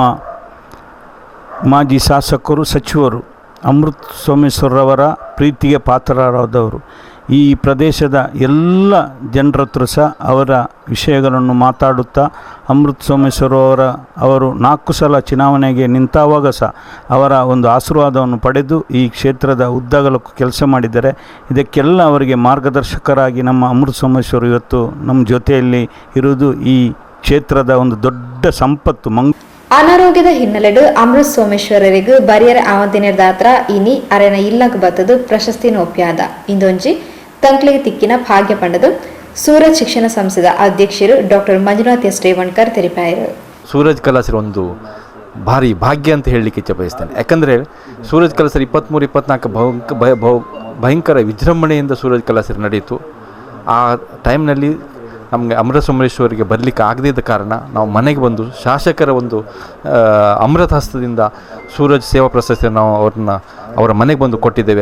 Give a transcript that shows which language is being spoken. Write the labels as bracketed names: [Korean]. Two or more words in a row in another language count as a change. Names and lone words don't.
[Kannada] ಮಾಜಿ ಶಾಸಕರು ಸಚಿವರು ಅಮೃತ್ ಸೋಮೇಶ್ವರವರ ಪ್ರೀತಿಗೆ ಪಾತ್ರರಾದವರು ಈ ಪ್ರದೇಶದ ಎಲ್ಲ ಜನರ ಹತ್ರ ಸಹ ಅವರ ವಿಷಯಗಳನ್ನು ಮಾತಾಡುತ್ತಾ ಅಮೃತ್ ಸೋಮೇಶ್ವರ ಅವರು 4 ಸಲ ಚುನಾವಣೆಗೆ ನಿಂತಾವಾಗ ಸಹ ಅವರ ಒಂದು ಆಶೀರ್ವಾದವನ್ನು ಪಡೆದು ಈ ಕ್ಷೇತ್ರದ ಉದ್ದಗಲಕ್ಕೂ ಕೆಲಸ ಮಾಡಿದ್ದಾರೆ. ಇದಕ್ಕೆಲ್ಲ ಅವರಿಗೆ ಮಾರ್ಗದರ್ಶಕರಾಗಿ ನಮ್ಮ ಅಮೃತ್ ಸೋಮೇಶ್ವರ ಇವತ್ತು ನಮ್ಮ ಜೊತೆಯಲ್ಲಿ ಇರುವುದು ಈ ಕ್ಷೇತ್ರದ ಒಂದು ದೊಡ್ಡ ಸಂಪತ್ತು. [Tulu] ಅನಾರೋಗ್ಯದ ಹಿನ್ನೆಲೆಡು ಅಮೃತ್ ಸೋಮೇಶ್ವರರಿಗೂ ಬರಿಯರ ಆವಂದಿನ ದಾತ್ರ ಇನಿ ಅರೆನ ಇಲ್ಲಗ ಬತ್ತದು ಪ್ರಶಸ್ತಿ ಒಪ್ಪಿಯಾದ ಇಂದೊಂಜಿ ತಂಕ್ಲಿಗೆ ತಿಕ್ಕಿನ ಭಾಗ್ಯ ಪಂಡದು ಸೂರಜ್ ಶಿಕ್ಷಣ ಸಂಸ್ಥೆದ ಅಧ್ಯಕ್ಷರು ಡಾಕ್ಟರ್ ಮಂಜುನಾಥ್ ಎಸ್ ರೇವಣ್ಕರ್ ತೆರಿಪಾಯರು. [Kannada] ಸೂರಜ್ ಕಲಾಸರ ಒಂದು ಭಾರಿ ಭಾಗ್ಯ ಅಂತ ಹೇಳಲಿಕ್ಕೆ ಇಚ್ಛೆ ಬಯಸ್ತೇನೆ. ಯಾಕಂದರೆ ಸೂರಜ್ ಕಲಾಸರ 23-24 ಭಯಂಕರ ವಿಜೃಂಭಣೆಯಿಂದ ಸೂರಜ್ ಕಲಾಸರ ನಡೆಯಿತು. ಆ ಟೈಮ್ನಲ್ಲಿ ನಮಗೆ ಅಮೃತ ಸೋಮೇಶ್ವರಿಗೆ ಬರಲಿಕ್ಕೆ ಆಗದಿದ್ದ ಕಾರಣ ನಾವು ಮನೆಗೆ ಬಂದು ಶಾಸಕರ ಒಂದು ಅಮೃತ ಹಸ್ತದಿಂದ ಸೂರಜ್ ಸೇವಾ ಪ್ರಶಸ್ತಿಯನ್ನು ನಾವು ಅವರ ಮನೆಗೆ ಬಂದು ಕೊಟ್ಟಿದ್ದೇವೆ.